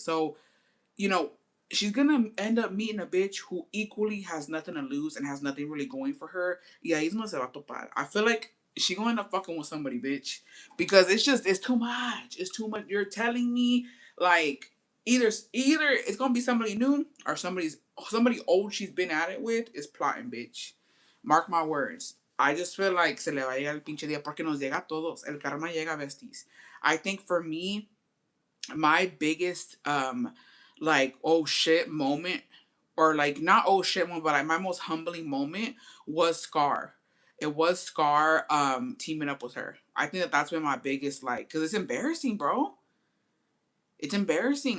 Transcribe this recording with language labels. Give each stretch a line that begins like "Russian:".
English: So, you know, she's gonna end up meeting a bitch who equally has nothing to lose and has nothing really going for her. Yeah, he's
Spanish: no se va a topar.
English: I feel like she gonna end up fucking with somebody, bitch, because it's too much. It's too much. You're telling me like either it's gonna be somebody new or somebody old she's been at it with is plotting, bitch. Mark my words. I just feel like
Spanish: se le va a llegar el pinche día porque nos llega a todos. El karma llega, besties.
English: I think for me, my biggest like oh shit moment, or like not oh shit moment, but like my most humbling moment was Scar. It was Scar teaming up with her. I think that's been my biggest, like, because it's embarrassing, bro. It's embarrassing.